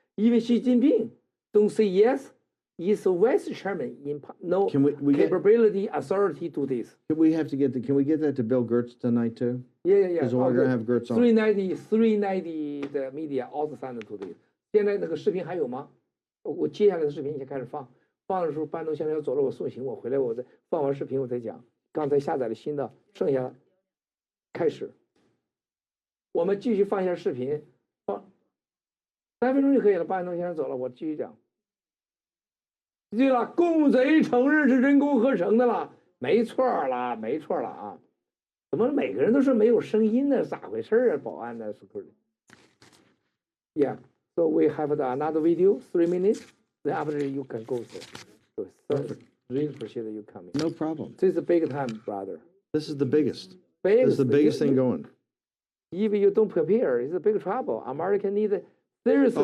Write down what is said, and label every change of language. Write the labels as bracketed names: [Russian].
[English] Even Xi Jinping don't say yes. He's a vice chairman. No Can we get? capability, authority to this. Can we have to get the? Can we get that to Bill Gertz tonight too? Yeah. Because we're gonna have Gertz on. 390的 media also send to this. [Chinese] 现在那个视频还有吗？我接下来的视频先开始放。放的时候，班农先生要走了，我送行，我回来我再放完视频我再讲。刚才下载了新的，剩下开始。我们继续放一下视频，放3分钟就可以了。班农先生走了，我继续讲。对了，共贼承认是人工合成的了，没错了，没错了啊！怎么每个人都是没有声音呢？咋回事啊？保安呢？ [English] Yeah, so we have another video, 3 minutes. Then after you can go there. So really appreciate you coming. No problem. This is a big time, brother. This is the biggest. This is the biggest thing going. If you don't prepare, it's a big trouble. America needs seriously.